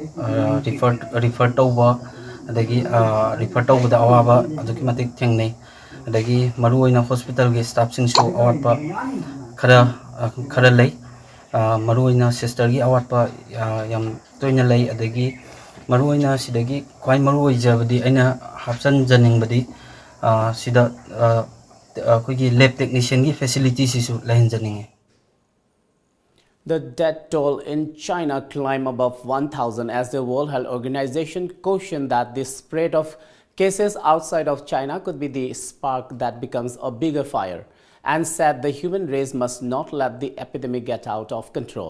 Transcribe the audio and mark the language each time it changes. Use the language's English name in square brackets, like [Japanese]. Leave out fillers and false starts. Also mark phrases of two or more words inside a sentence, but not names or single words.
[Manipuri] refer tawba adagi refer tawda awaba aduki matik thengnei adagi maruoina hospital ge staff sing so awatpa khara lei maruoina sister gi awatpa yam toina lei adagi maruoina sidagi kwai maruoi jabadi aina hapsan janing badi sida kogi [English] lab technician [Manipuri] gi facilities isu lain janing. [English] The death toll in China climbed above 1,000 as the World Health Organization cautioned that the spread of cases outside of China could be the spark that becomes a bigger fire, and said the human race must not let the epidemic get out of control.